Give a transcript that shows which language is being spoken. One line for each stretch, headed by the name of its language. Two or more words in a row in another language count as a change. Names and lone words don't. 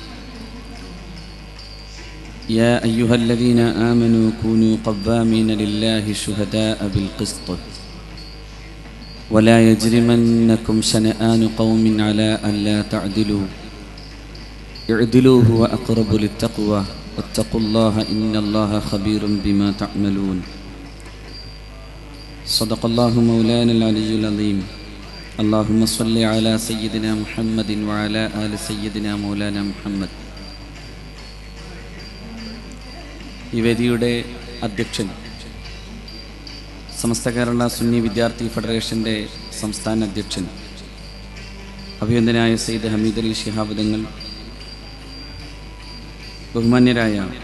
Arabic: يا أيها الذين آمنوا كونوا قوامين لله شهداء بالقسط ولا يجرمنكم شنآن قوم على ألا تعدلوا اعدلوا هو أقرب للتقوى واتقوا الله إن الله خبير بما تعملون. صدق الله مولانا العلي العظيم. اللهم صل على سيدنا محمد وعلى آل سيدنا مولانا محمد.
Malayalam: ഈ വേദിയുടെ അധ്യക്ഷൻ, സമസ്ത കേരള സുന്നി വിദ്യാർത്ഥി ഫെഡറേഷൻ്റെ സംസ്ഥാന അധ്യക്ഷൻ അഭിനന്ദനായ സയ്യിദ് ഹമീദ് അലി ശിഹാബ് തങ്ങൾ, ബഹുമാന്യരായ